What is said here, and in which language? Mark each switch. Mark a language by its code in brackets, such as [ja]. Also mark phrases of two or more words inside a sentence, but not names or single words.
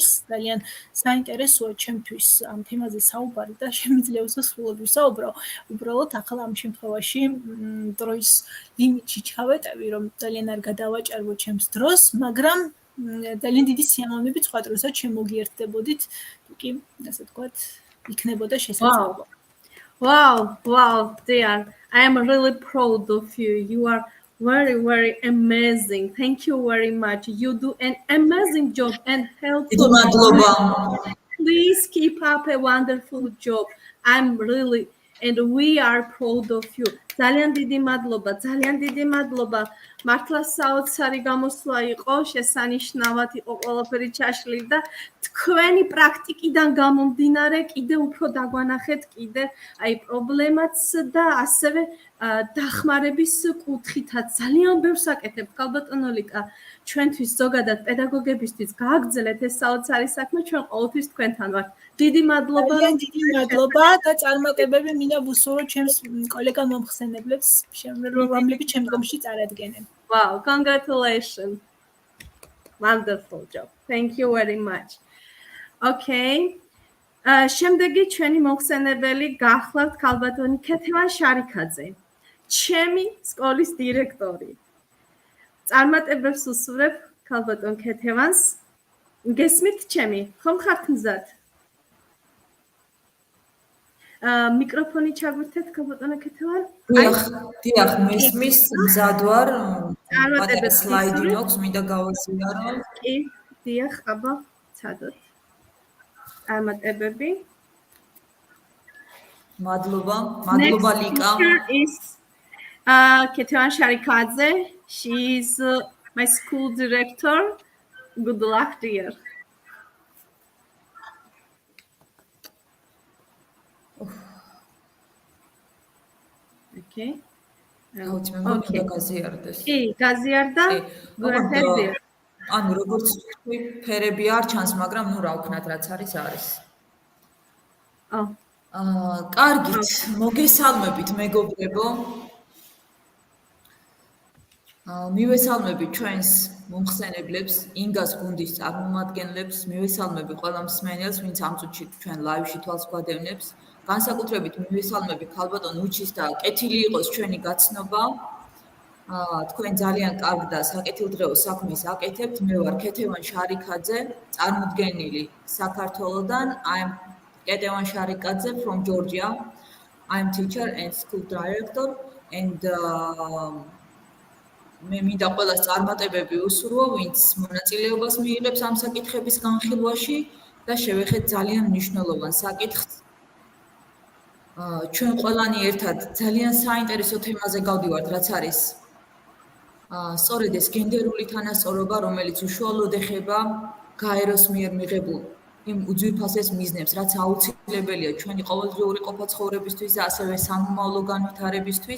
[ka] ძალიან საინტერესოა ჩემთვის ამ თემაზე საუბარი და შემიძლია უსასრულოდ ვისაუბრო. უბრალოდ ახლა ამ შემთხვევაში დროის ლიმიტში ჩავეტევი, რომ ძალიან არ გადავაჭარბო ჩემს დროს, მაგრამ ძალიან დიდი სიამოვნებით სხვა დროსაც შემოგიერთდებოდით, თუ კი, ასე ვთქვათ, იქნებოდა შესაძლებლობა. [en] Wow, dear. I am really proud of you. You are very, very amazing. Thank you very much. You do an amazing job and helpful. Please keep up a wonderful job. I'm really, and we are proud of you. [ka] ძალიან დიდი მადლობა, ძალიან დიდი მადლობა. მართლა საოცარი გამოსვლა იყო, შესანიშნავად იყო ყველაფერი ჩაშლილი და თქვენი პრაქტიკიდან გამომდინარე კიდე უფრო დაგვანახეთ კიდე აი პრობლემაც და ასევე დახმარების კუთხითაც ძალიან ბევრს აკეთებთ ქალბატონო ლიკა. ჩვენთვის ზოგადად პედაგოგებისთვის გააგრძელეთ ეს საოცარი საქმე, ჩვენ ყოველთვის თქვენთან ვართ. დიდი მადლობა. დიდი მადლობა და წარმატებები მინდა ვუსურვო ჩემს კოლეგა მომხსენებლებს, რომლებიც შემდგომში წარადგენენ. [en] Wow, congratulations. Wonderful job. Thank you very much. Okay. [ka] შემდეგი ჩვენი მომხსენებელი გახლავთ ქალბატონი ქეთევან შარიქაძე. ჩემი სკოლის დირექტორი. წარმატებებს უსურვებ ქალბატონ ქეთევანს. გესმით ჩემი? ხომ ხართ მზად? მიკროფონი ჩაგვირთეთ ქალბატონო ქეთევან. დიახ, მესმის მზად ვარ. პატარა წარმატებებს სლაიდი გისურვებთ. მაქვს, მინდა გავაზიარო. კი, დიახ, აბა, ცადოთ. წარმატებები. მადლობა [en] Next ლიკა. speaker is Ketevan Sharikadze. She is my school director. Good luck, dear. Okay. [ka] აუცი მე მგონი გაზიარდეს. კი, გაზიარდა. [en] Go ahead, dear. [ka] ანუ როგორც ვთქვი, ფერები არ ჩანს, მაგრამ ნუ რა ვქნათ, რაც არის. Oh. კარგით, მოგესალმებით მეგობრებო. მივესალმებით ჩვენს მომხსენებლებს, ინგას გუნდის წარმომადგენლებს, მივესალმები ყველა მსმენელს, ვინც ამ წუთში ჩვენ ლაივში თვალს გვადევნებს. განსაკუთრებით მივესალმები ქალბატონ უჩის და კეთილი იყოს ჩვენი გაცნობა. თქვენ ძალიან კარგ და საკეთილდღეო საქმეს აკეთებთ. მე ვარ ქეთევან შარიკაძე, წარმოდგენილი საქართველოდან. [en] I am Ketevan Sharikadze from Georgia. I am teacher and school director and [ka] მე მინდა ყველას წარმატებები უსურვო, ვინც მონაწილეობას მიიღებს ამ საკითხების განხილვაში და შევეხეთ ძალიან მნიშვნელოვან საკითხს. ჩვენ ყველანი ერთად ძალიან საინტერესო თემაზე გავდივართ, რაც არის სწორედ ეს გენდერული თანასწორობა, რომელიც უშუალოდ ეხება გაეროს მიერ მიღებულ იმ უძვირფასეს მიზნებს, რაც აუცილებელია ჩვენი ყოველდღიური ყოფა-ცხოვრებისთვის და ასევე სამომავლო განვითარებისთვის.